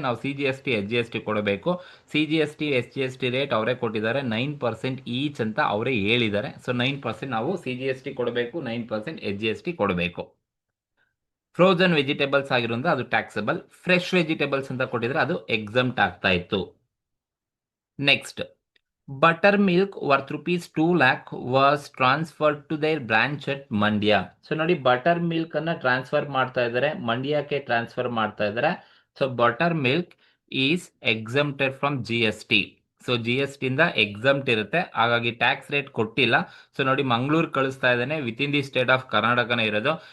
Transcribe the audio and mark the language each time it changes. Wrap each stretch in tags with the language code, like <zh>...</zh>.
<kn>ನಾವು CGST SGST ಕೊಡಬೇಕು. CGST SGST rate ಅವರೇ ಕೊಟ್ಟಿದ್ದಾರೆ, 9% ಈಚ್ ಅಂತ ಅವರೇ ಹೇಳಿದ್ದಾರೆ. ಸೊ 9% ನಾವು CGST ಕೊಡಬೇಕು, 9% SGST ಕೊಡಬೇಕು. ಫ್ರೋಝನ್ ವೆಜಿಟೇಬಲ್ಸ್ ಆಗಿರೋದ್ರಿಂದ ಅದು ಟ್ಯಾಕ್ಸಬಲ್. ಫ್ರೆಶ್ ವೆಜಿಟೇಬಲ್ಸ್ ಅಂತ ಕೊಟ್ಟಿದ್ರೆ ಅದು ಎಕ್ಸಮ್ಟ್ ಆಗ್ತಾ ಇತ್ತು.</kn> <en>Next, Buttermilk worth rupees 2 lakh was transferred to their branch at Mandya.</en> <kn>So ನೋಡಿ, ಬಟರ್ ಮಿಲ್ಕ್ ಅನ್ನ ಟ್ರಾನ್ಸ್ಫರ್ ಮಾಡ್ತಾ ಇದ್ದಾರೆ, ಮಂಡ್ಯಕ್ಕೆ ಟ್ರಾನ್ಸ್ಫರ್ ಮಾಡ್ತಾ ಇದ್ದಾರೆ.</kn> <en>So buttermilk is exempted from GST.</en> <kn>So GST ಇಂದ ಎಕ್ಸಮ್ಟ್ ಇರುತ್ತೆ, ಹಾಗಾಗಿ ಟ್ಯಾಕ್ಸ್ ರೇಟ್ ಕೊಟ್ಟಿಲ್ಲ. ಸೊ ನೋಡಿ, ಮಂಗಳೂರು ಕಳಿಸ್ತಾ ಇದ್ದಾನೆ,</kn> <en>with in the state of</en> <kn>ಕರ್ನಾಟಕನೇ ಇರೋದು.</kn>